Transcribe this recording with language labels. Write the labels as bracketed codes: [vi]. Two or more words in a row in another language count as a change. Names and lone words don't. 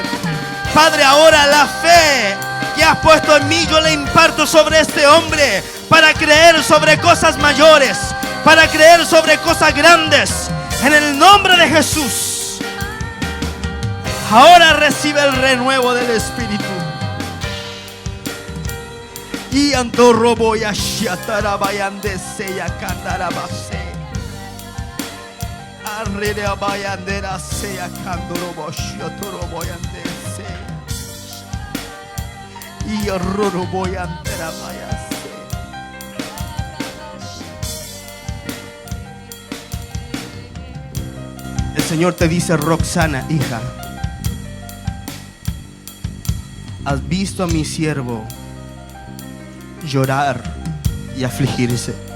[es] Padre, ahora la fe que has puesto en mí, yo la imparto sobre este hombre, para creer sobre cosas mayores, para creer sobre cosas grandes, en el nombre de Jesús. Ahora recibe el renuevo del Espíritu. Y andorro voy a shatarabayandese y a candarabase. Arrere abayandera se a candorobo shotoroboyandese. Y horror voy a anderabayase. El Señor te dice, Roxana, hija, ¿has visto a mi siervo llorar y afligirse?